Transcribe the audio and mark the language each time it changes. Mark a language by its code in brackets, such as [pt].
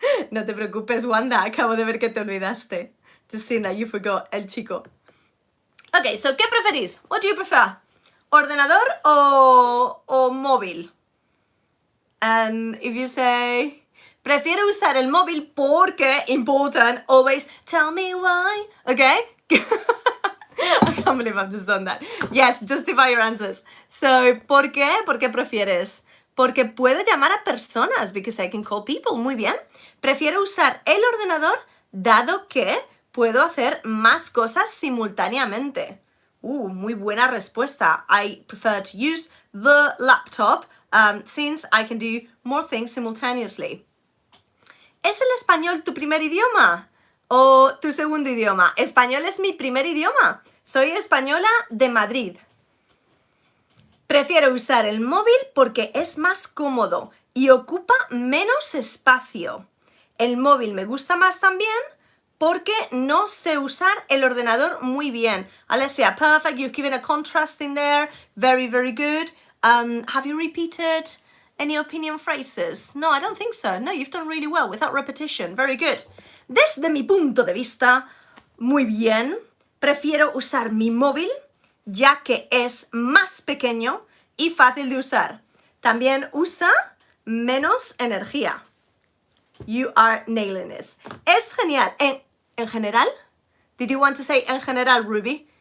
[es] No te preocupes, Wanda, acabo de ver que te olvidaste. [en] Just seeing that you forgot [es] el chico. [en] Okay, so [es] ¿qué preferís? [en] What do you prefer? [es] ¿Ordenador o móvil? [en] And if you say [es] Prefiero usar el móvil porque, [en] important, always tell me why, okay? I can't believe I've just done that. Yes, justify your answers. [es] So, ¿por qué? ¿Por qué prefieres? Porque puedo llamar a personas, [en] because I can call people. [es] Muy bien. Prefiero usar el ordenador dado que puedo hacer más cosas simultáneamente. Muy buena respuesta. [en] I prefer to use the laptop since I can do more things simultaneously. [es] ¿Es el español tu primer idioma o tu segundo idioma? Español es mi primer idioma. Soy española de Madrid. Prefiero usar el móvil porque es más cómodo y ocupa menos espacio. El móvil me gusta más también porque no sé usar el ordenador muy bien. [en] Alessia, perfect. You've given a contrast in there. Very, very good. Have you repeated any opinion phrases? No, I don't think so. No, you've done really well without repetition. Very good. [es] Desde mi punto de vista, muy bien. Prefiero usar mi móvil ya que es más pequeño y fácil de usar. También usa menos energía. [en] You are nailing this. [es] Es genial. En general? [en] Did you want to say [es] en general, [en] Ruby?